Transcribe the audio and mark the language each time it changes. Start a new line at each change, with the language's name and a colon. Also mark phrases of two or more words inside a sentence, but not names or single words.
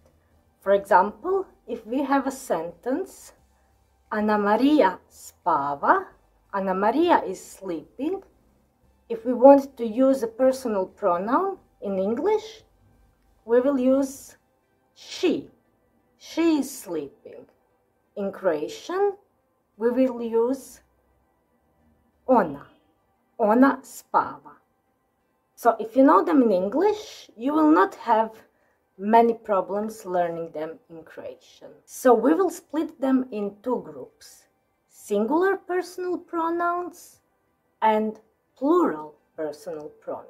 English: For example, if we have a sentence, Anamaria spava, Anamaria is sleeping. If we want to use a personal pronoun, in English, we will use she. She is sleeping. In Croatian, we will use ona.
Croatian: Ona spava.
English: So if you know them in English, you will not have many problems learning them in Croatian. So we will split them in two groups: singular personal pronouns and plural personal pronouns.